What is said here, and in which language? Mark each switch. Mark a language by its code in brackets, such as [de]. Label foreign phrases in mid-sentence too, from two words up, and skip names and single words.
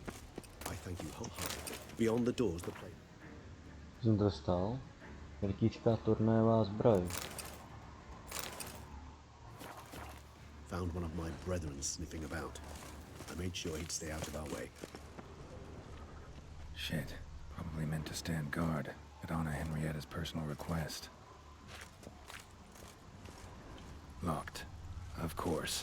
[en] I thank you wholeheartedly. Beyond the doors, the plane. [cs] Jsem dostal rytířská turnéová zbroj. [en] Found one of my brethren sniffing about. I made sure he'd stay out of our way. Shit. Probably meant to stand guard, but honor Henrietta's personal request. Locked. Of course.